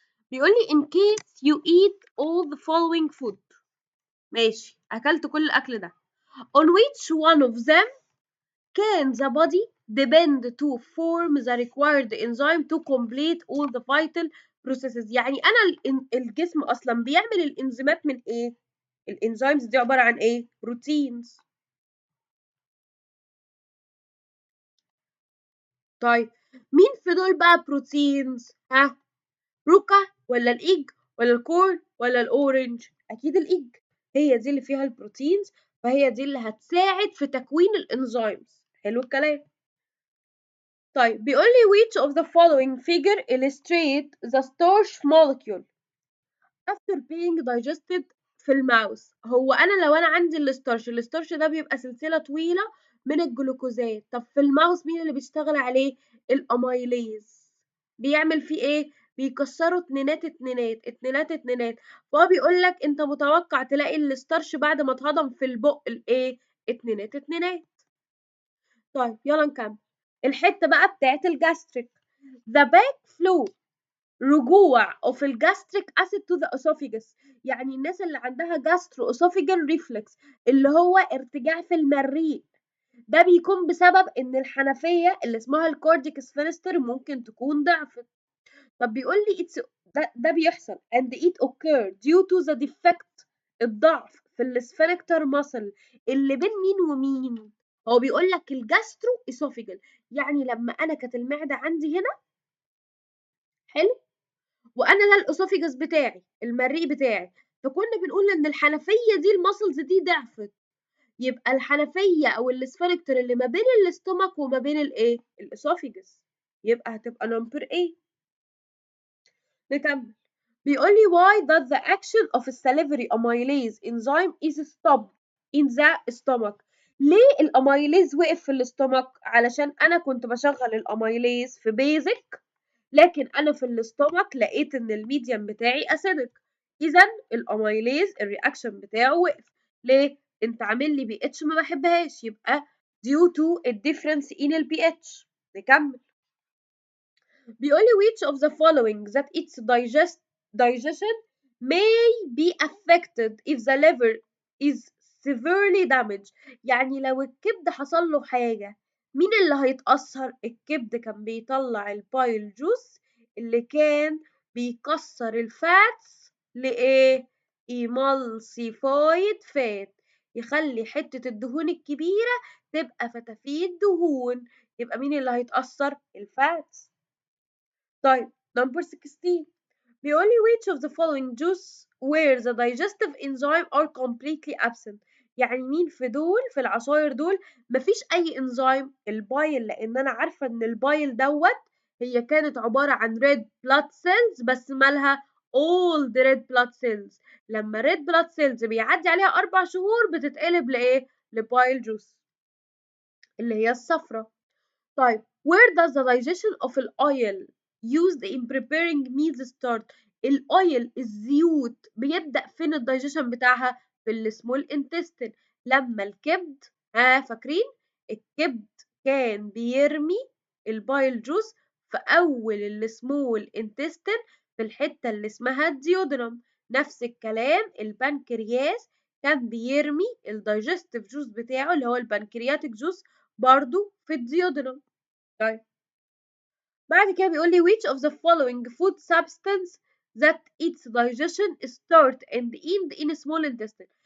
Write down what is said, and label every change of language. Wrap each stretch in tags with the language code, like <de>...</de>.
<ar>بيقول لي</ar> <en>in case you eat all the following food،</en> <ar>ماشي أكلت كل الأكل ده،</ar> <en>on which one of them can the body depend to form the required enzyme to complete all the vital processes؟</en> <ar>يعني أنا الجسم أصلا بيعمل الإنزيمات من إيه؟ الإنزيمز دي عبارة عن إيه؟ بروتينز. طيب مين في دول بقى بروتينز؟ روكا ولا الايج ولا الكورن ولا الاورنج؟ اكيد الايج، هي دي اللي فيها البروتينز، فهي دي اللي هتساعد في تكوين الانزيمز. حلو الكلام. طيب بيقول لي</ar> <en>which of the following figure illustrate the starch molecule after being digested</en> <ar>في الماوس؟ هو انا لو انا عندي الستارش ده بيبقى سلسلة طويلة من الجلوكوزات، طب في الماوس مين اللي بيشتغل عليه؟ الاميليز. بيعمل فيه ايه؟ بيكسروا اتنينات اتنينات اتنينات اتنينات. فهو بيقول لك انت متوقع تلاقي الستارش بعد ما اتهضم في البق الايه؟ اتنينات اتنينات. طيب يلا نكمل الحته بقى بتاعت الجاستريك.</ar> <en>the backflow</en> <ar>رجوع</ar> <en>of الجاستريك acid to the esophagus.</en> <ar>يعني الناس اللي عندها</ar> <en>gastro esophageal reflux</en> <ar>اللي هو ارتجاع في المريء، ده بيكون بسبب ان الحنفيه اللي اسمها الكورديك سفينستر ممكن تكون ضعفت. طب بيقول لي ده بيحصل</ar> <en>and it occur due to the defect</en> <ar>الضعف في السفنكتر muscle اللي بين مين ومين. هو بيقول لك الجاسترو اسوفيجل، يعني لما انا كانت المعده عندي هنا حلو، وانا ده الاسوفيجس بتاعي المريء بتاعي، فكنا بنقول ان الحنفيه دي المسلز دي ضعفت، يبقى الحنفيه او السفنكتر اللي ما بين الاستومك وما بين الايه؟ الاسوفيجس، يبقى هتبقى نمبر ايه. نكمل.</ar> <en>بيقول لي why does the action of salivary amylase enzyme is stopped in the stomach.</en> <ar>ليه الاميليز وقف في الاستومك؟ علشان انا كنت بشغل الاميليز في بيزك، لكن انا في الاستومك لقيت ان الميديم بتاعي اسيدك، اذا الاميليز الرياكشن بتاعه وقف. ليه؟ انت عامل لي بي اتش ما بحبهاش، يبقى</ar> <en>due to a difference in</en> <ar>البي اتش. نكمل.</ar> <en>بيقول لي which of the following that its digestion may be affected if the liver is severely damaged.</en> <ar>يعني لو الكبد حصل له حاجة مين اللي هيتأثر؟ الكبد كان بيطلع البايل جوس اللي كان بيكسر الفاتس لإيه؟</ar> <en>emulsified fat،</en> <ar>يخلي حتة الدهون الكبيرة تبقى فتافيت دهون، يبقى مين اللي هيتأثر؟ الفاتس.</ar> <en>طيب number 16</en> <ar>بيقول لي</ar> <en>which of the following juice where the digestive enzyme are completely absent.</en> <ar>يعني مين في دول في العصاير دول مفيش اي انزيم؟ البايل، لان انا عارفه ان البايل دوت هي كانت عباره عن</ar> <en>red blood cells،</en> <ar>بس مالها</ar> <en>old red blood cells.</en> <ar>لما</ar> <en>red blood cells</en> <ar>بيعدي عليها 4 شهور بتتقلب لايه؟ لبايل جوس اللي هي الصفرة.</ar> <en>طيب where does the digestion of oil used in preparing meals start.</en> <ar>الاويل الزيوت بيبدأ فين الدايجيشن بتاعها؟ في السمول انتستين. لما الكبد فاكرين الكبد كان بيرمي البايل جوس في اول السمول انتستين في الحتة اللي اسمها الديودرم. نفس الكلام البنكرياس كان بيرمي الدايجستيف جوس بتاعه اللي هو البنكرياتيك جوس برضو في الديودرم. طيب بعد كده بيقول لي</ar> <en>which of the following food substance that its digestion start and end in small intestine.</en>